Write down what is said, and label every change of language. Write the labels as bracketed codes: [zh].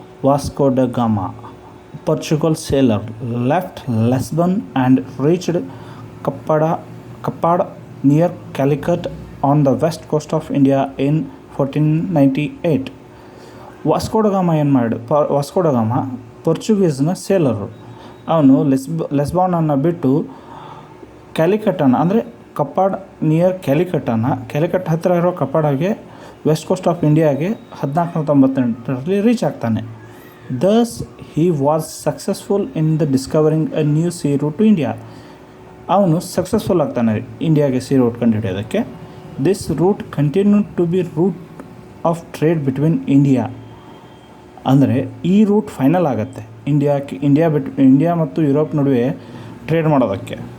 [en] Vasco da Gama, Portugal sailor, left Lisbon and reached Kappad near Calicut on the west coast of India in 1498. [kn] Vasco ಡ ಗಾಮ ಏನು ಮಾಡಿ, ವಾಸ್ಕೋ ಡ ಗಾಮ ಪೋರ್ಚುಗೀಸ್ನ ಸೇಲರು. ಅವನು ಲೆಸ್ಬಾನನ್ನು ಬಿಟ್ಟು ಕ್ಯಾಲಿಕಟ್ಟನ್ನು, ಅಂದರೆ ಕಪ್ಪಾಡ್ ನಿಯರ್ ಕ್ಯಾಲಿಕಟ್ ಹತ್ತಿರ ಇರೋ ಕಪ್ಪಾಡಾಗೆ ವೆಸ್ಟ್ ಕೋಸ್ಟ್ ಆಫ್ ಇಂಡಿಯಾಗೆ 1498ರಲ್ಲಿ ರೀಚ್ ಆಗ್ತಾನೆ. [en] Thus, he was successful in the discovering a new sea route to India. [kn] ಅವನು ಸಕ್ಸಸ್ಫುಲ್ ಆಗ್ತಾನೆ ಇಂಡಿಯಾಗೆ C root ಕಂಡುಹಿಡಿಯೋದಕ್ಕೆ. [en] This route continue to be route of trade between India. [kn] ಅಂದರೆ ಈ root final ಆಗುತ್ತೆ India ಮತ್ತು Europe ನಡುವೆ trade ಮಾಡೋದಕ್ಕೆ.